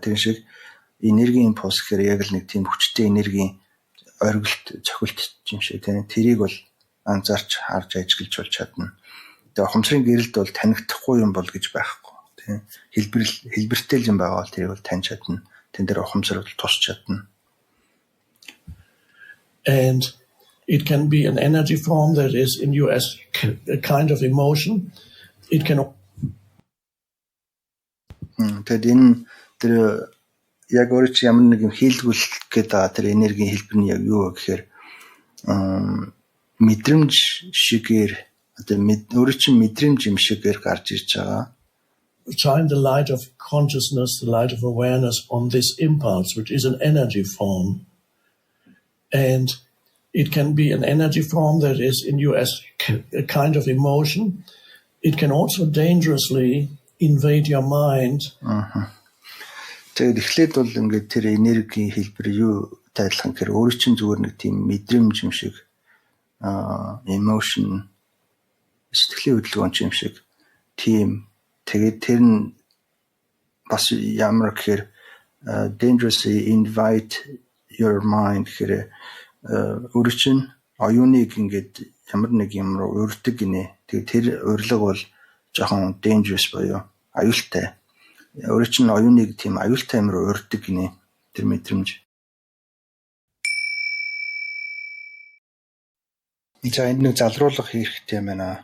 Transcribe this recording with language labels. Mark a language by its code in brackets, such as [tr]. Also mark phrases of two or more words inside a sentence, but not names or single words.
[mn] Тэр шиг энергийн impulse гэхээр яг л нэг тийм хүчтэй энергийн оргилт цохилт юм шиг тийм. Тэрийг бол анзаарч харж ажиллаж болж чадна. Тэгээ ухамсарын гэрэлд бол танигдахгүй юм бол гэж байхгүй. Тийм хэлбэртэй юм байгаа бол тэрийг бол таньж чадна. Тэн дээр ухамсар бол тусч чадна. [en] And it can be an energy form that is in you as a kind of emotion. It can. [mn] Тэгээд энэ тэр яг өөрөө чи ямар нэг юм хийлгүүлэх гэдэг тэр энергийн хэлбэр нь яг юу вэ гэхээр мэдрэмж шигээр одоо өөрөө чи мэдрэмж юм шигээр гарч ирж байгаа. [en] Shine the light of consciousness, the light of awareness on this impulse, which is an energy form. And it can be an energy form that is in you as a kind of emotion. It can also dangerously invade your mind. [mn] Тэгээд эхлээд бол ингээд тэр энергийн хэлбэр юу тайлах гэхээр өөрөө чинь зүгээр нэг тийм мэдрэмж юм шиг emotion сэтгэлийн хөдөлгөөн юм шиг тийм тэгээд тэр нь бас ямар гэхээр [en] dangerously invite your mind [mn] гэхээр өөрөө чинь оюуныг ингээд ямар нэг юм руу урьдаг гинэ. Тэгээд тэр урилга бол жоохон dangerous боёо аюултай. Өөрөө чинь оюуныг тийм аюултай юм руу урьдаг гинэ. Тэр мэдрэмж. За энэ нэг залруулах хэрэгтэй байна.